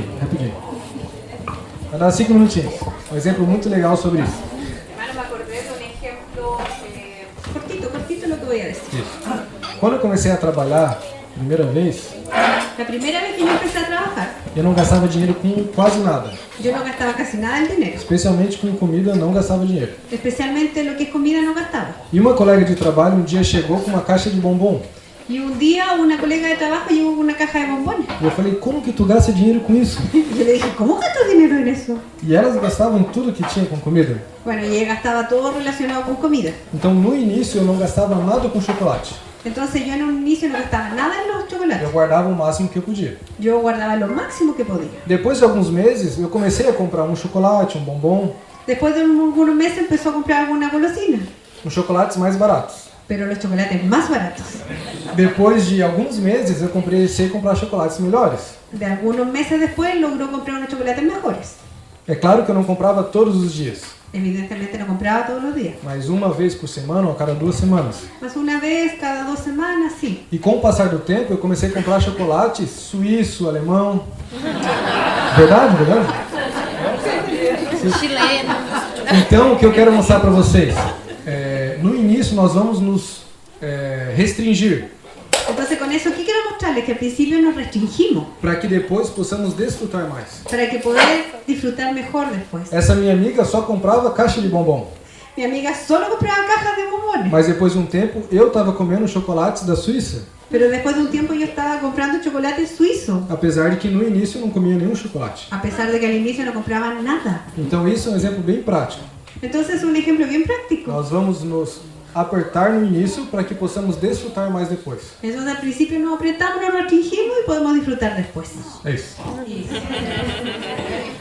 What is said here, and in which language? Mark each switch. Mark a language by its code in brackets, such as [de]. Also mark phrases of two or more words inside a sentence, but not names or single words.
[pt] Vai dar 5 minutinhos. Um exemplo muito legal sobre isso. [es] Hermano, me acordé de un ejemplo cortito lo que voy a decir. [pt] Quando eu comecei a trabalhar, primeira vez, [es] La primera vez que yo empecé a trabajar, [pt] eu não gastava dinheiro com quase nada. [es] yo no gastaba casi nada del dinero. [pt] Especialmente com comida, eu não gastava dinheiro. [es] Especialmente lo que es comida no gastaba. [pt] E uma colega de trabalho um dia chegou com uma caixa de bombom. [es] Y un día una colega de trabajo llegó con una caja de bombones. [pt] E eu falei, como que tu gasta dinheiro com isso? [es] Y yo le dije, ¿cómo gastas dinero en eso? [pt] E elas gastavam tudo que tinha com comida. [es] Bueno, y ella gastaba todo relacionado con comida. [pt] Então, no início, eu não gastava nada com chocolate. [es] Entonces yo en un inicio no gastaba nada en los chocolates. [pt] Eu guardava o máximo que eu podia. [es] Yo guardaba lo máximo que podía. [pt] Depois de alguns meses, eu comecei a comprar um chocolate, um bombom, [es] Después de algunos meses empezó a comprar alguna golosina, [pt] uns chocolates mais baratos. [es] pero los chocolates más baratos. [pt] Depois de alguns meses, eu comecei a comprar chocolates melhores. [es] De algunos meses después logró comprar unos chocolates mejores. [pt] É claro que eu não comprava todos os dias, [es] Evidentemente no compraba todos los días. [pt] mas uma vez por semana ou a cada 2 semanas. [es] Más una vez cada 2 semanas, sí. [pt] E com o passar do tempo, eu comecei a comprar chocolate suíço, alemão. Verdade? Chileno. Então, o que eu quero mostrar para vocês, no início nós vamos nos restringir [es] Entonces con eso, ¿qué quiero mostrarles? Que al principio nos restringimos [pt] para que depois possamos desfrutar mais. [es] para que poder disfrutar mejor después. [pt] Essa minha amiga só comprava caixa de bombom, [es] Mi amiga solo compraba cajas de bombones, [pt] mas depois de um tempo eu estava comendo chocolates da Suíça, [es] pero después de un tiempo yo estaba comprando chocolate suizo, [pt] apesar de que no início eu não comia nenhum chocolate. [es] a pesar de que al inicio no compraba nada. [pt] Então isso é um exemplo bem prático. [es] Entonces un ejemplo bien práctico. [pt] Nós vamos nos apertar no início para que possamos desfrutar mais depois. [es] Entonces al principio nos apretamos, nos restringimos y podemos disfrutar después. [pt] É isso. [es] Y-